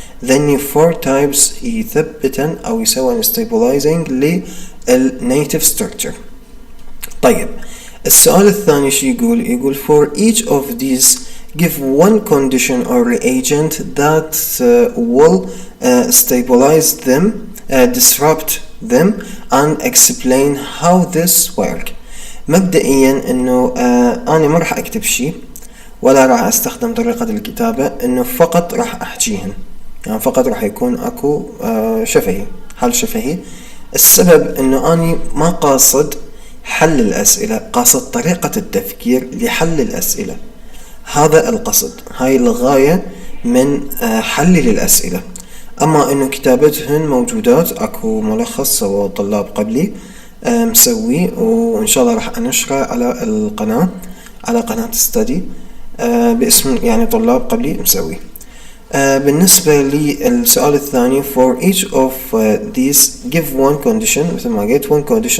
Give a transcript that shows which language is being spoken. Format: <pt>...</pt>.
<ar>ذني</ar> <en>4 types</en> <ar>يثبتن او يسوون stabilizing للنيتيف structure. طيب السؤال الثاني شو يقول</ar> <en>for each of these give one condition or reagent that will stabilize them, disrupt them and explain how this work.</en> <ar>مبدئيا انه انا ما راح اكتب شيء ولا راح استخدم طريقة الكتابة، انه فقط راح احكيهن، يعني فقط راح يكون اكو شفهي، حل شفهي. السبب انه اني ما قاصد حل الاسئلة، قاصد طريقة التفكير لحل الاسئلة. هذا القصد، هاي الغاية من حل للاسئلة. اما انه كتابتهن موجودات، اكو ملخص سوى طلاب قبلي مسوي، وإن شاء الله راح أنشره على القناة، على قناة ستدي باسم يعني طلاب قبلي مسوي. بالنسبة للسؤال الثاني</ar> <en>for each of these give one condition،</en> <ar>مثل ما قلت</ar> <en>one condition.</en>